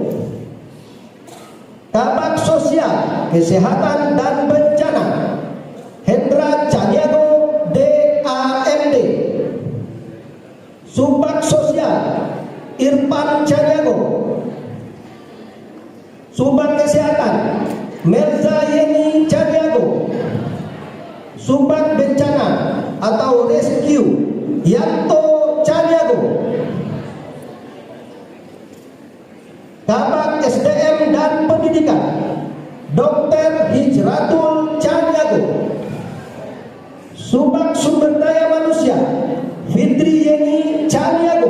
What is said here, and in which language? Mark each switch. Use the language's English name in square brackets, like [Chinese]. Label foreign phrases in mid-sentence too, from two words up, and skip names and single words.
[Indonesian] Kabak Sosial Kesehatan dan Bencana Hendra Caniago DAMD. Subak Sosial Irfan Caniago. Subak Kesehatan Melza Yeni Caniago. Subak Bencana atau Rescue Yanto Caniago. Kabak SDM dan Pendidikan Dr. Hijratul Caniago. Subak Sumber Daya Manusia Fitri Yeni Caniago.